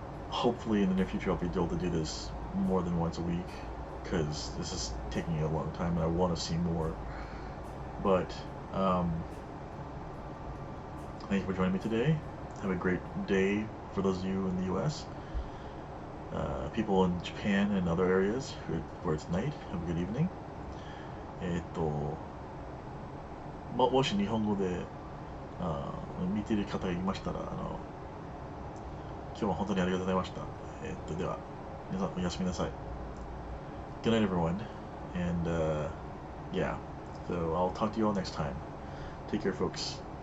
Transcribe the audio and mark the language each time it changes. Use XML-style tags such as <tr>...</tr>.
<en>Hopefully in the near future I'll be able to do this more than once a week, because this is taking a long time and I want to see more. But, thank you for joining me today. Have a great day for those of you in the US. People in Japan and other areas where it's night, have a good evening.</en> <ja>もし日本語で見ている方がいましたら、今日は本当にありがとうございました。では、皆さんおやすみなさい。</ja> <en>Good night, everyone. And, yeah. So I'll talk to you all next time. Take care, folks.</en>